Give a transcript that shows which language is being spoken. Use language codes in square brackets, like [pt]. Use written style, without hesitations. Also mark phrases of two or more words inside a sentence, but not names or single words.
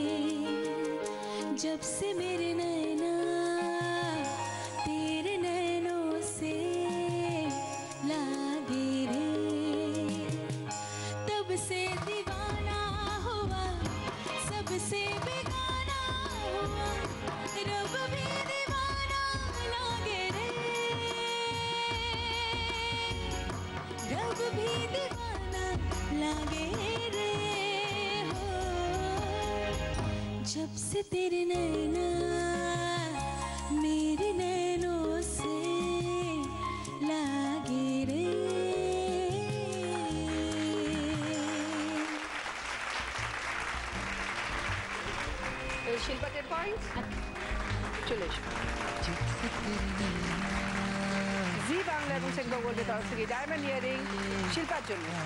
[hi] जब से मेरे नैना तेरे नैनों से लागे रे, तब से दीवाना हुआ, सबसे बेगाना हुआ, रब भी दीवाना लागे रे, रब भी दीवाना लागे रे हो। जब से तेरे नैना मेरे नैनों से लागे रे। [bn] শিল্পা 10 পয়েন্টস। চলে এসো। জি বাংলা এবং সেন্ট্রাল গোল্ডের তরফ থেকে ডায়মন্ড ইয়ারিং শিল্পার জন্য।